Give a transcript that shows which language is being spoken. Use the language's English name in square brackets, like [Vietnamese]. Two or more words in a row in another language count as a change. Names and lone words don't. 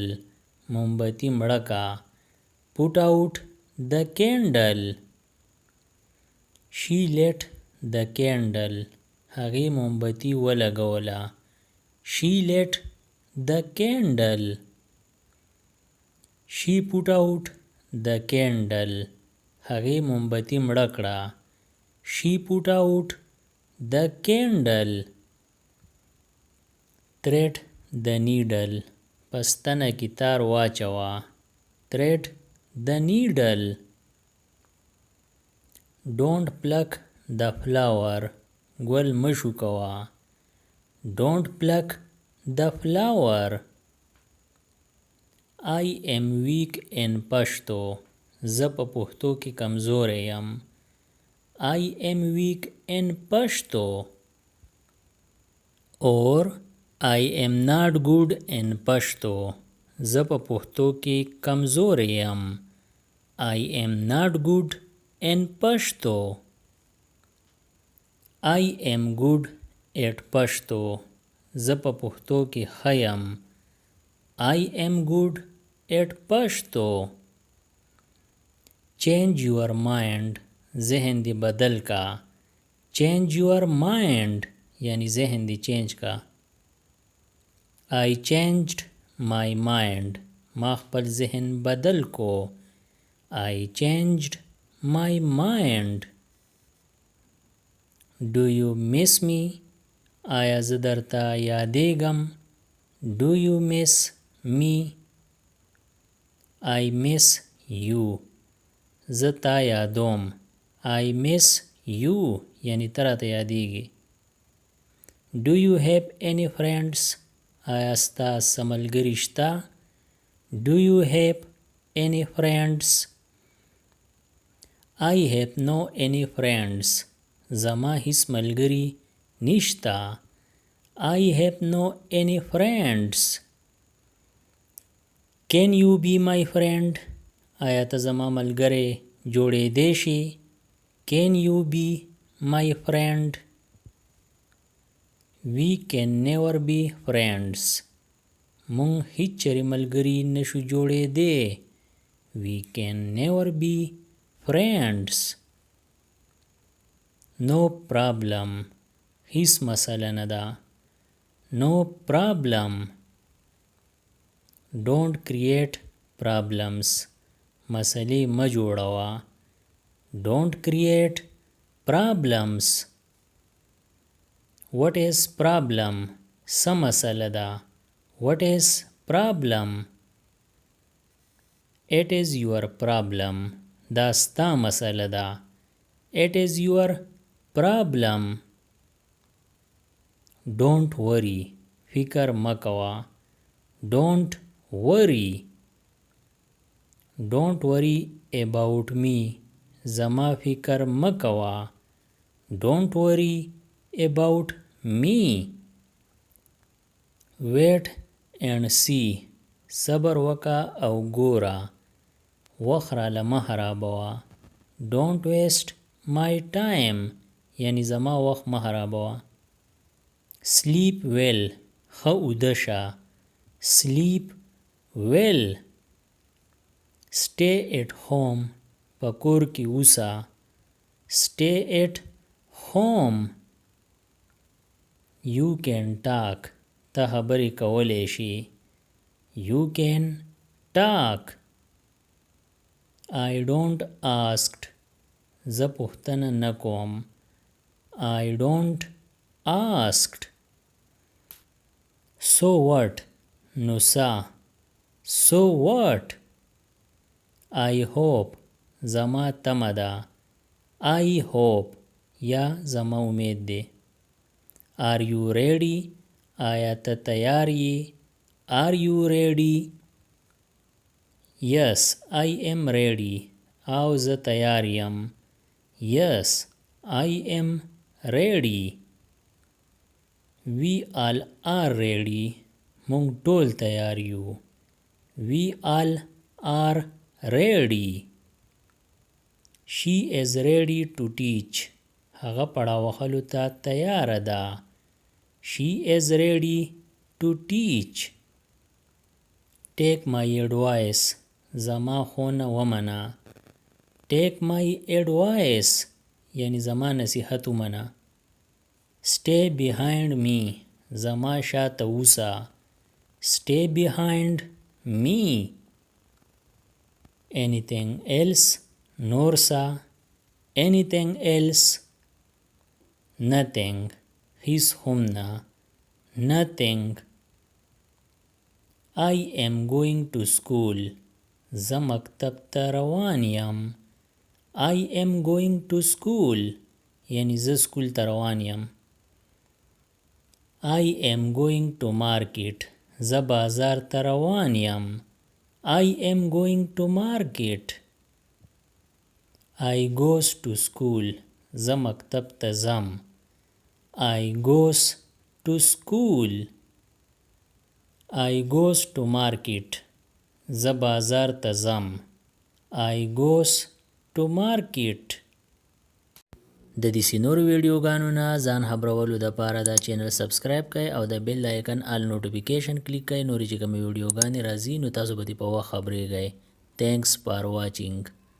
[Pashto] مومبتی مړه کا. [English] Put out the candle. She lit the candle. [Pashto] هغې مومبتی ولګوله. [English] She lit the candle. She put out the candle. [Pashto] هغې مومبتی مړه کړه. [English] She put out the candle. Thread the needle. [Pashto] پستنه کی تار واچوه. [English] Thread the needle. Don't pluck the flower. [Pashto] ګل مشو کوه. [English] Don't pluck the flower. I am weak in Pashto. [Pashto] زه په پښتو کې کمزوری یم. [English] I am weak in Pashto. Or I am not good in Pashto. [Pashto] زه په پښتو کې کمزوری یم. [English] I am not good in Pashto. I am good at Pashto. [Pashto] زه په پښتو کې ښه یم. [English] I am good at Pashto. Change your mind. [Pashto] ذهن دی بدل کا. [English] Change your mind. [Pashto] یعنی ذهن دی چینج کا. [English] I changed my mind. [Pashto] ما خپل ذهن بدل کو. [English] I changed my mind. Do you miss me? [Pashto] آیا زه درته یادېږم. [English] Do you miss me? I miss you. [Pashto] زه تا یادوم. [English] I miss you. [Pashto] یعنی ته راته یادېږي. [English] Do you have any friends? [Pashto] آیا ستا څه ملګري شته. [English] Do you have any friends? I have no any friends. [Pashto] زما هیڅ ملګري نشته. [English] I have no any friends. Can you be my friend? [Pashto] آیا ته زما ملګری جوړېدی شي. [English] Can you be my friend? We can never be friends. [Pashto] مونږ هیڅ چرې ملګري نشو جوړېدی. [English] We can never be friends. No problem. [Pashto] هیڅ مسله نه ده. [English] No problem. Don't create problems. [Pashto] مسلې مه جوړوه. [English] Don't create problems. What is problem? [Pashto] څه مسله ده. [English] What is problem? It is your problem. [Pashto] دا ستا مسله ده. [English] It is your problem. Don't worry. [Pashto] فکر مه کوه. [English] Don't worry. Don't worry about me. [Pashto] زما فکر مه کوه. [English] Don't worry about me. Wait and see. [Pashto] صبر وکه او ګوره. وخت راله مه خرابوه. [English] Don't waste my time. [Pashto] یعنی زما وخت مه خرابوه. [English] Sleep well. [Pashto] ښه اوده شه. [English] Sleep well. Stay at home. [Pashto] په کور کې اوسه. [English] Stay at home. You can talk. [Pashto] ته خبرې کولی شي. [English] You can talk. I don't asked. [Pashto] زه پوښتنه نه کوم. [English] I don't asked. So what? [Pashto] نو سا. [English] So what? I hope. [Pashto] زما تمه ده. [English] I hope. [Pashto] یا زما امید ده. [English] Are you ready? [Pashto] آیا ته تیار یې؟ [English] Are you ready? Yes, I am ready. [Pashto] او زه تیار یم. [English] Yes, I am ready. We all are ready. [Pashto] مونږ ټول تیار یو. [English] We all are ready. She is ready to teach. [Pashto] هغه پړاو وهلو ته تیاره ده. [English] She is ready to teach. Take my advice. [Pashto] زما ښوونه ومنه. [English] Take my advice. [Pashto] یعنی زما نصیحت ومنه. [English] Stay behind me. [Pashto] زما شاته اوسه. [English] Stay behind me. Anything else? [Pashto] نور څه. [English] Anything else? Nothing. [Pashto] هیڅ هم نه. [English] Nothing. I am going to school. [Pashto] زه مکتب ته روان یم. [English] I am going to school. [Pashto] یعنی زه سکول ته روان یم. [English] I am going to market. [Pashto] زه بازار ته روان یم. [English] I am going to market. I goes to school. [Pashto] زه مکتب ته ځم. [English] I goes to school. I goes to market. [Pashto] زه بازار ته ځم. [English] I goes to market. [Pashto] د دې نورو ویډیوګانو نه ځان خبرولو دپاره دا چینل سبسکرایب کړئ او د [English] bell icon all notification [Pashto] کلیک کړئ. نورې چې کومې ویډیوګانې راځي نو تاسو به دې په وخت خبریږئ. [English] Thanks for watching.